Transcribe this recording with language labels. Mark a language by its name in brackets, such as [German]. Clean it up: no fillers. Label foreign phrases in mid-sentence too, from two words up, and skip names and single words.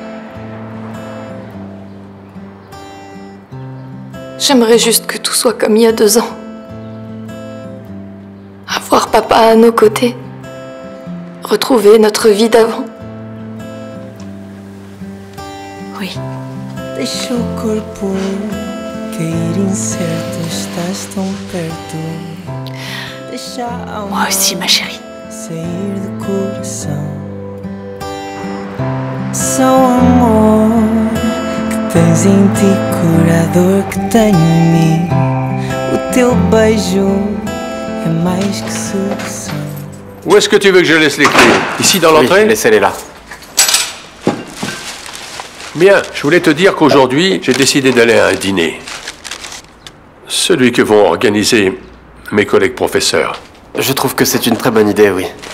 [French] J'aimerais juste que tout soit comme il y a 2 ans. Avoir papa à nos côtés. Retrouver notre vie d'avant. Oui. [Portuguese] Deixa o corpo cair incerto, estás tão perto. Deixa a alma [French] Moi aussi, ma chérie. [Portuguese] sair do coração. Só o amor que tens em ti, cura a dor que tenho em mim. O teu beijo é mais que sedução. [French] Où est-ce que tu veux que je laisse les clés? Ici dans l'entrée? Oui, laissez-les là. Bien, je voulais te dire qu'aujourd'hui, j'ai décidé d'aller à un dîner. Celui que vont organiser mes collègues professeurs. Je trouve que c'est une très bonne idée, oui.